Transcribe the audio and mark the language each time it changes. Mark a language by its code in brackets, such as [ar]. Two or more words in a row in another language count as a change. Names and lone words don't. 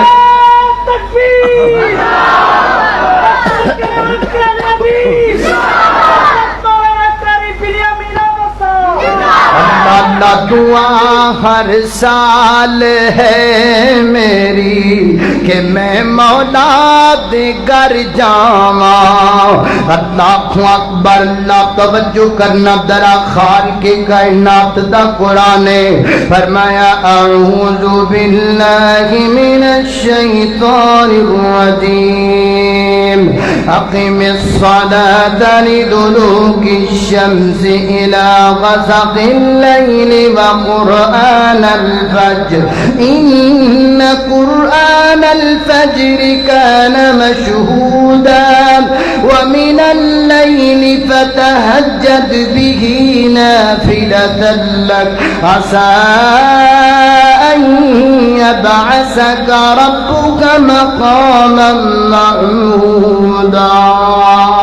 [pa] دعا ہر سال ہے میری کہ میں مولا دے گھر جاواں، [ar] اللہ اکبر، [pa] اللہ توجہ کرنا، ذرا خالق کائنات دا قرآن فرمایا اعوذ [ar] باللہ من الشیطان الرجیم، اقم الصلاة لدلوک الشمس الى غسق الليل وقرآن الفجر إن قرآن الفجر كان مشهودا ومن الليل فتهجد به نافلة لك عسى أن يبعثك ربك مقاما محمودا.